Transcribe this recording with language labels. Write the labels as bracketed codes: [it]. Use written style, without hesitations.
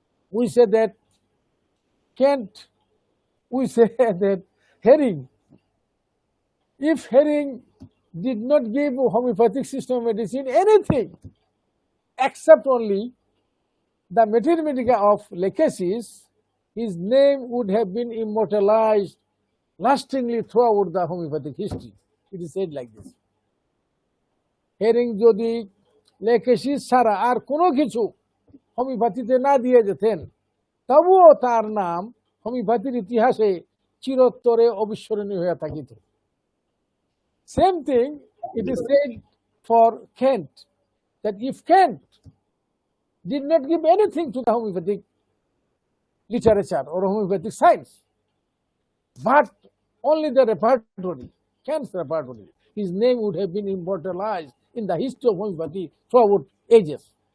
[en] We say that Kent, we say that Herring, if Herring did not give homeopathic system of medicine anything except only the Materia Medica of Lachesis, his name would have been immortalized lastingly throughout the homeopathic history. It is said like this. [bn] Herring যদি Lachesis ছাড়া আর কোনো কিছু হোমিওপ্যাথিতে না দিয়ে যেতেন, তবুও তার নাম হোমিওপ্যাথির ইতিহাসে চিরোত্তরে অবিস্মরণীয় হয়ে থাকিত। [en] Same thing, it is said for Kent, that if Kent did not give anything to the homeopathic literature or homeopathic science, but only the repertory, Kent's repertory, his name would have been immortalized in the history of homeopathy throughout ages.